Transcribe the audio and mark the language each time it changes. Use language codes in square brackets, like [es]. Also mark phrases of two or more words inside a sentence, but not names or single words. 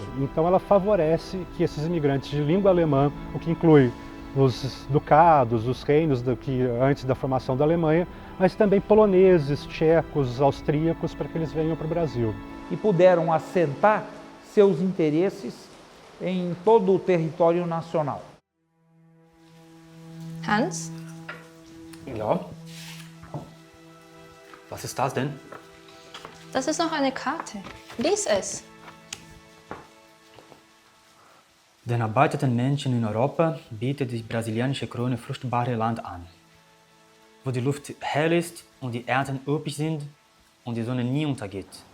[pt] Então ela favorece que esses imigrantes de língua alemã, o que inclui os ducados, os reinos antes da formação da Alemanha, mas também poloneses, tchecos, austríacos, para que eles venham para o Brasil. E puderam assentar seus interesses em todo o território nacional. Hans? [de] Ja? Was ist das denn? Das ist noch eine Karte. Lies es. Den arbeitenden Menschen in Europa bietet die brasilianische Krone fruchtbare Land an, wo die Luft hell ist und die Ernten üppig sind und die Sonne nie untergeht.